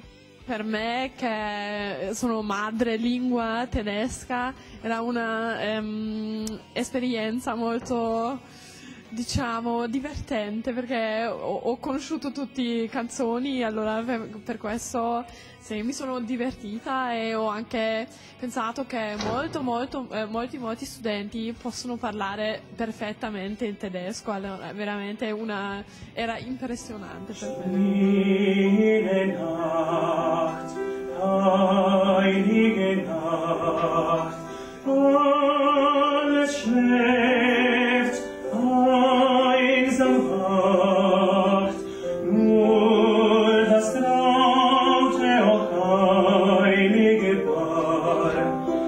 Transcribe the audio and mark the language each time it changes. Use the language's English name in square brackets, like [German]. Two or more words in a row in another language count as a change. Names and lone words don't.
[Italian] Per me, che sono madrelingua tedesca, era una esperienza molto, divertente, perché ho conosciuto tutte le canzoni, allora per questo sì, mi sono divertita e ho anche pensato che molti studenti possono parlare perfettamente in tedesco, allora veramente era impressionante per me. [German] Heilige Nacht, alles schläft, einsam wacht, nur das traute, o heilige Paar,